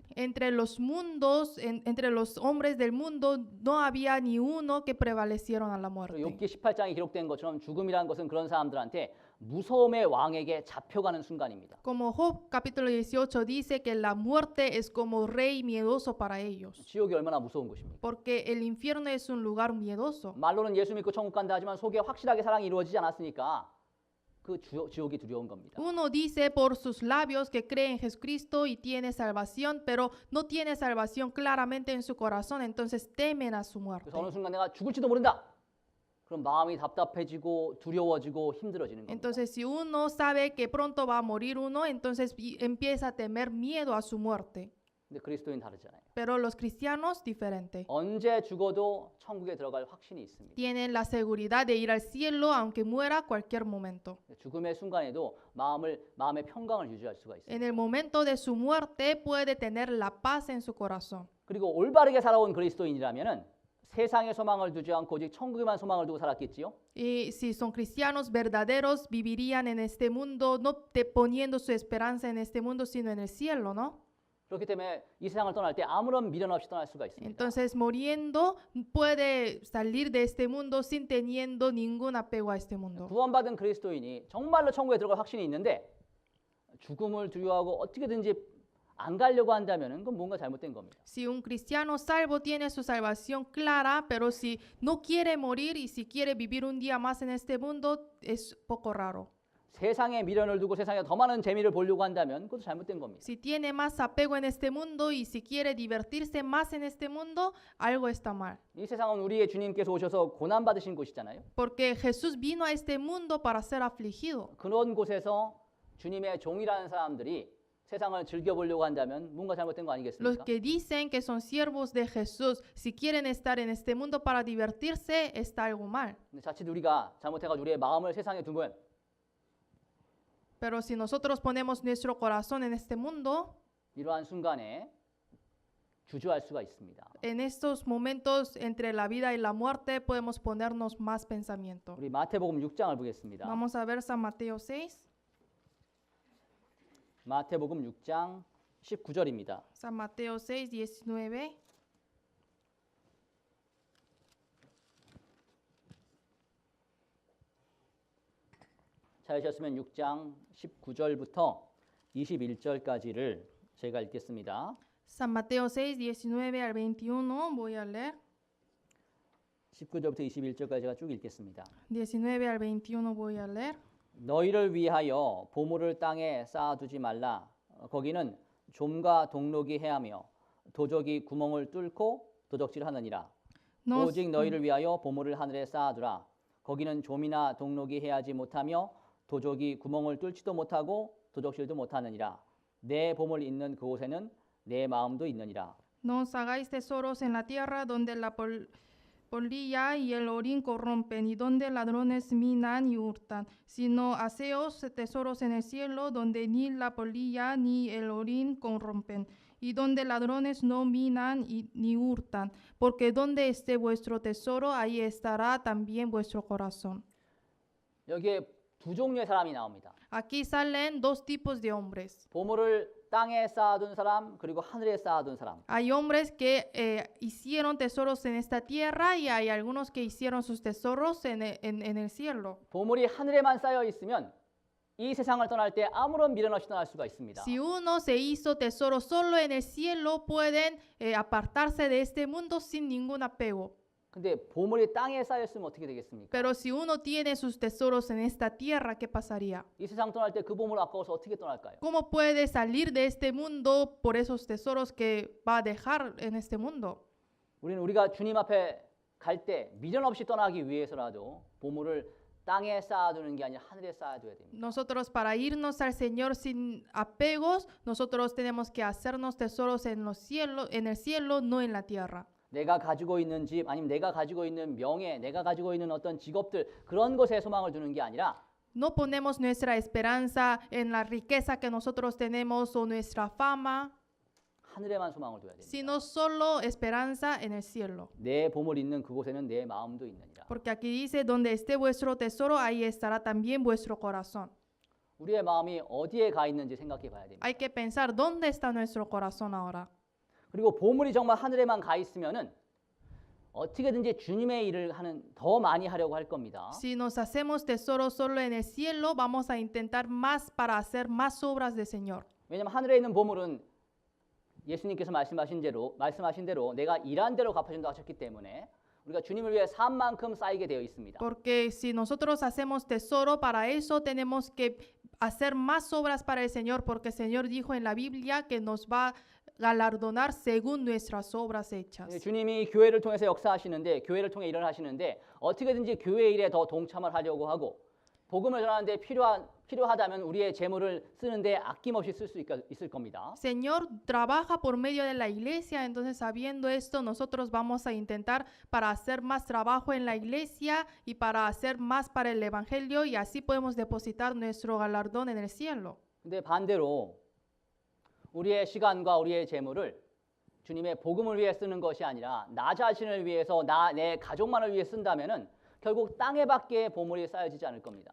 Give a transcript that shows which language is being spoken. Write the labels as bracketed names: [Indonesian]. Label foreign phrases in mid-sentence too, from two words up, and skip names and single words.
[Spanish] Entre los mundos, entre los hombres del mundo, no había ni uno que prevalecieron a la muerte. [Korean] 욥기 18장에 기록된 것처럼 죽음이라는 것은 그런 사람들한테 무서움의 왕에게 잡혀가는 순간입니다. [Spanish] Como Job capítulo 18 dice que la muerte es como rey miedoso para ellos, [Korean] 지옥이 얼마나 무서운 곳입니까? [Spanish] porque el infierno es un lugar miedoso. [Korean] 말로는 예수 믿고 천국 간다 하지만 속에 확실하게 사랑이 이루어지지 않았으니까 그 지옥이 두려운 겁니다. [Spanish] Uno dice por sus labios que cree en Jesucristo y tiene salvación, pero no tiene salvación claramente en su corazón, entonces temen a su muerte. [Korean] 그래서 어느 순간 내가 죽을지도 모른다. 그럼 마음이 답답해지고 두려워지고 힘들어지는 겁니다. [Spanish] Entonces, si uno sabe que pronto va a morir uno, entonces empieza a temer miedo a su muerte. [Korean] 근데 그리스도인 다르잖아요. [Spanish] Pero los cristianos, diferente. [Korean] 언제 죽어도 천국에 들어갈 확신이 있습니다. [Spanish] Tienen la seguridad de ir al cielo aunque muera cualquier momento. [Korean] 죽음의 순간에도 마음의 평강을 유지할 수가 있습니다. [Spanish] En el momento de su muerte puede tener la paz en su corazón. [Korean] 그리고 올바르게 살아온 그리스도인이라면은 세상의 소망을 두지 않고 오직 천국에만 소망을 두고 살았겠지요. [Spanish] Y si son cristianos verdaderos, vivirían en este mundo, no poniendo su esperanza en este mundo, sino en el cielo, ¿no? [Korean] 그렇기 때문에 이 세상을 떠날 때 아무런 미련 없이 떠날 수가 있습니다. [Spanish] Entonces, muriendo, puede salir de este mundo sin teniendo ningún apego a este mundo. [Korean] 구원받은 그리스도인이 정말로 천국에 들어갈 확신이 있는데 죽음을 두려워하고 어떻게든지 안 가려고 한다면은 그건 뭔가 잘못된 겁니다. [Spanish] Si un cristiano salvo tiene su salvación clara, pero si no quiere morir y si quiere vivir un día más en este mundo, es poco raro. [Korean] 세상에 미련을 두고 세상에 더 많은 재미를 보려고 한다면 그것도 잘못된 겁니다. [Spanish] Si tiene más apego en este mundo y si quiere divertirse más en este mundo, algo está mal. [Korean] 이 세상은 우리의 주님께서 오셔서 고난 받으신 곳이잖아요. [Spanish] Porque Jesús vino a este mundo para ser afligido. [Korean] 그런 곳에서 주님의 종이라는 사람들이 세상을 즐겨보려고 한다면 뭔가 잘못된 거 [Spanish] Los [Korean] 아니겠습니까? [Spanish] que dicen que son siervos de Jesús, si quieren estar en este mundo para divertirse, está algo mal. [Korean] 근데 자칫 우리가 잘못해가지고 우리의 마음을 세상에 두면 [Spanish] Pero si nosotros ponemos nuestro corazón en este mundo, [Korean] 이러한 순간에 주저할 수가 있습니다. [Spanish] en estos momentos entre la vida y la muerte podemos ponernos más pensamiento. [Korean] 우리 마태복음 6장을 보겠습니다. [Spanish] Vamos a ver San Mateo 6. [Korean] 마태복음 6장 19절입니다. [Spanish] San Mateo 6, 19. [Korean] 찾으셨으면 6장 19절부터 21절까지를 제가 읽겠습니다. [Spanish] San Mateo 6, 19 al 21, voy a leer. [Korean] 19절부터 21절까지 제가 쭉 읽겠습니다. [Spanish] 19 al 21 voy a leer. [Korean] 너희를 위하여 보물을 땅에 쌓아두지 말라. 거기는 좀과 동록이 해하며 도적이 구멍을 뚫고 도적질하느니라. [Spanish] No, [Korean] 오직 너희를 위하여 보물을 하늘에 쌓아두라. 거기는 좀이나 동록이 해하지 못하며 도적이 구멍을 뚫지도 못하고 도적질도 못하느니라. 내 보물 있는 그곳에는 내 마음도 있느니라. [Spanish] no os hagáis tesoros en la tierra donde la polilla y el orín corrompen y donde ladrones minan y hurtan, sino haceos tesoros en el cielo donde ni la polilla ni el orín corrompen y donde ladrones no minan ni hurtan, porque donde esté vuestro tesoro, ahí estará también vuestro corazón. [Korean] 여기에 두 종류의 사람이 나옵니다. [Spanish] Aquí salen dos tipos de hombres. [Korean] 보물을 땅에 쌓아둔 사람 그리고 하늘에 쌓아둔 사람. [Spanish] Hay hombres que hicieron tesoros en esta tierra y hay algunos que hicieron sus tesoros en el cielo. [Korean] 보물이 하늘에만 쌓여 있으면 이 세상을 떠날 때 아무런 미련 없이 떠날 수가 있습니다. [Spanish] Si uno se hizo tesoro solo en el cielo, pueden apartarse de este mundo sin ningún apego. [Korean] 근데 보물이 땅에 쌓여 있으면 어떻게 되겠습니까? [Spanish] Pero si uno tiene sus tesoros en esta tierra, ¿qué pasaría? [Korean] 이 세상 떠날 때 그 보물 아까워서 어떻게 떠날까요? [Spanish] ¿Cómo puede salir de este mundo por esos tesoros que va a dejar en este mundo? [Korean] 우리가 주님 앞에 갈 때 미련 없이 떠나기 위해서라도 보물을 땅에 쌓아두는 게 아니라 하늘에 쌓아둬야 됩니다. [Spanish] Nosotros para irnos al Señor sin apegos, nosotros tenemos que hacernos tesoros en los cielos, en el cielo, no en la tierra. [Korean] 내가 가지고 있는 집 아니면 내가 가지고 있는 명예, 내가 가지고 있는 어떤 직업들 그런 것에 소망을 두는 게 아니라 [Spanish] No ponemos nuestra esperanza en la riqueza que nosotros tenemos o nuestra fama, [Korean] 하늘에만 소망을 둬야 됩니다. [Spanish] sino solo esperanza en el cielo. [Korean] 내 보물 있는 그곳에는 내 마음도 있느니라. [Spanish] Porque aquí dice, donde esté vuestro tesoro, ahí estará también vuestro corazón. [Korean] 우리의 마음이 어디에 가 있는지 생각해 봐야 됩니다. [Spanish] Hay que pensar dónde está nuestro corazón ahora. [Korean] 그리고 보물이 정말 하늘에만 가 있으면은 어떻게든지 주님의 일을 더 많이 하려고 할 겁니다. [Spanish] Si nos hacemos tesoros solo en el cielo, vamos a intentar más para hacer más obras del Señor. [Korean] 왜냐하면 하늘에 있는 보물은 예수님께서 말씀하신 대로 내가 일한 대로 갚아준다고 하셨기 때문에 우리가 주님을 위해 산 만큼 쌓이게 되어 있습니다. [Spanish] Porque si nosotros hacemos tesoro, para eso tenemos que hacer más obras para el Señor, porque el Señor dijo en la Biblia que nos va a galardonar según nuestras obras hechas. [Korean] 주님이 교회를 통해서 역사하시는데 교회를 통해 일을 하시는데 어떻게든지 교회 일에 더 동참을 하려고 하고 복음을 전하는데 필요하다면 우리의 재물을 쓰는데 아낌없이 쓸 수 있을 겁니다. [Spanish] Señor trabaja por medio de la iglesia, entonces sabiendo esto, nosotros vamos a intentar para hacer más trabajo en la iglesia y para hacer más para el evangelio y así podemos depositar nuestro galardón en el cielo. [Korean] 근데 반대로 우리의 시간과 우리의 재물을 주님의 복음을 위해 쓰는 것이 아니라 나 자신을 위해서 내 가족만을 위해 쓴다면은 결국 땅에 밖에 보물이 쌓여지지 않을 겁니다.